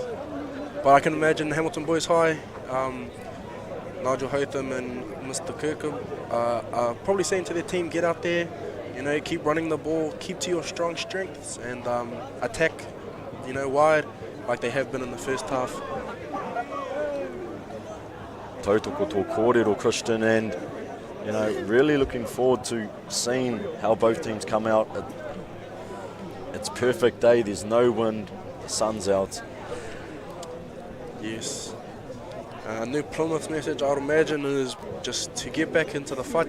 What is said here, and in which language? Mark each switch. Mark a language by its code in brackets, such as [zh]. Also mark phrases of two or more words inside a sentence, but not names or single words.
[en] But I can imagine Hamilton Boys High, Nigel Hotham and Mr. Kirkham are probably saying to their team, get out there, keep running the ball, keep to your strong strengths, and attack, wide like they have been in the first half. [mi] Tautoko tō kōrero, [en] Christian, and really looking forward to seeing how both teams come out. It's perfect day, there's no wind, the sun's out. Yes. New Plymouth message, I would imagine, is just to get back into the fight.